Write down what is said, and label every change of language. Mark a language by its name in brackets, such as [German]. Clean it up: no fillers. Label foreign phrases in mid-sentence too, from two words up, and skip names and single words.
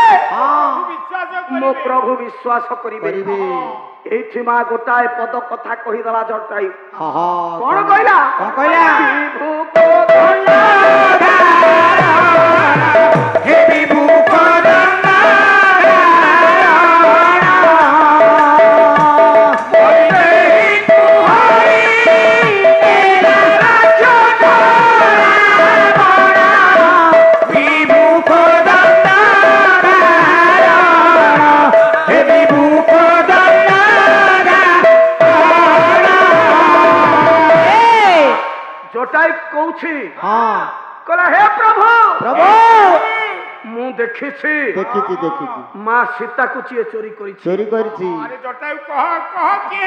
[Odia] ହଁ ବିଶ୍ୱାସ ମୋ କରିବେ। ପ୍ରଭୁ ବିଶ୍ୱାସ କରିବେ? କରିବି ଏଇଠି ମା ଗୋଟାଏ ପଦ କଥା କହିଦେଲା ଜଟାୟୁ। ହଁ ହଁ କଣ କହିଲା? କଣ କହିଲା? ବିଭୁ କୋଦଣ୍ଡ ହେ ବିଭୁ କୋଦଣ୍ଡ ବିଭୁ କୋଦଣ୍ଡ হে বিভু কোদণ্ড ଜଟାୟୁ କହୁଛି, ହଁ କହିଲା ହେ ପ୍ରଭୁ ପ୍ରଭୁ ମୁଁ ଦେଖିଛି ଦେଖିଛି ଦେଖିଛି ମା ସୀତାକୁ କିଏ ଚୋରି କରିଛି। ଚୋରି କରିଛି ଆରେ ଜଟାୟୁ କହ କହ କିଏ?